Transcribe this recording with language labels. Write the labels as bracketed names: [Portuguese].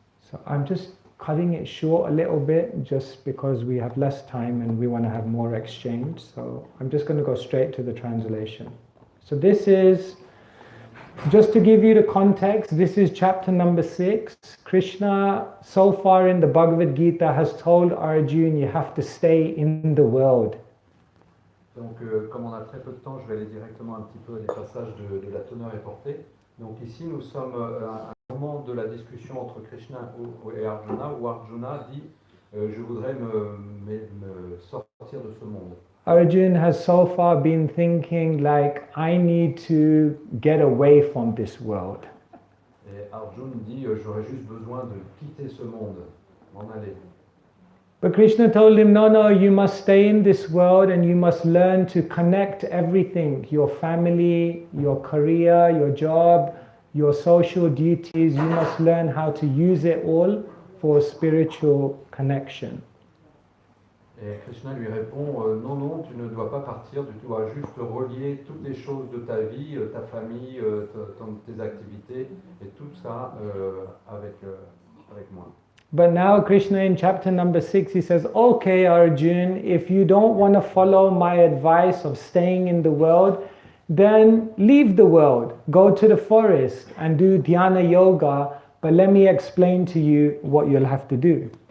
[English] So I'm just cutting it short a little bit just because we have less time and we want to have more exchange. So I'm just going to go straight to the translation. So this is, just to give you the context, this is chapter number 6. Krishna, so far in the Bhagavad Gita, has told Arjuna, you have to stay in the world. [French] Donc comme on a très peu de temps, je vais aller directement un petit peu les passages de la teneur et portée. Donc ici, nous sommes à un moment de la discussion entre Krishna et Arjuna, où Arjuna dit je voudrais me sortir de ce monde. [English] Arjuna has so far been thinking like, I need to get away from this world. [French] Et Arjuna dit j'aurais juste besoin de quitter ce monde, m'en aller. [English] But Krishna told him, no, you must stay in this world and you must learn to connect everything, your family, your career, your job, your social duties. You must learn how to use it all for spiritual connection. [French] Et Krishna lui répond, non, tu ne dois pas partir, tu dois juste relier toutes les choses de ta vie, ta famille, tes activités, et tout ça avec moi. [English] But now Krishna in chapter number 6, he says, okay Arjuna, if you don't want to follow my advice of staying in the world, then leave the world, go to the forest and do dhyana yoga, but let me explain to you what you'll have to do.